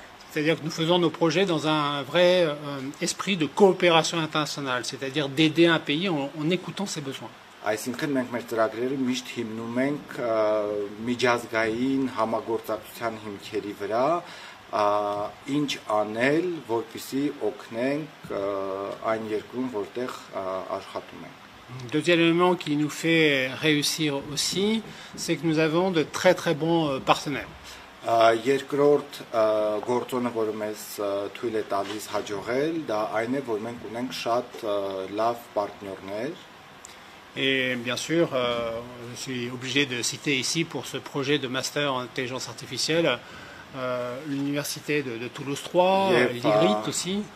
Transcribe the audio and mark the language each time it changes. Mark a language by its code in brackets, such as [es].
[fr] C'est-à-dire que nous faisons nos projets dans un vrai esprit de coopération internationale, c'est-à-dire d'aider un pays en écoutant ses besoins. [hy] Այսինքն մենք մեր ծրագրերը միշտ հիմնում ենք միջազգային համագործակցության հիմքերի վրա, ինչ անել, որպեսզի օգնենք այն երկրում, որտեղ աշխատում ենք. [fr] Deuxième élément qui nous fait réussir aussi, c'est que nous avons de très très bons partenaires. [hy] Երկրորդ գործոնը, որը մեզ թույլ է տալիս հաջողել, դա այն է, որ մենք ունենք շատ լավ պարտներներ. [fr] Et bien sûr, je suis obligé de citer ici pour ce projet de master en intelligence artificielle l'université de Toulouse 3, l'IRIT aussi.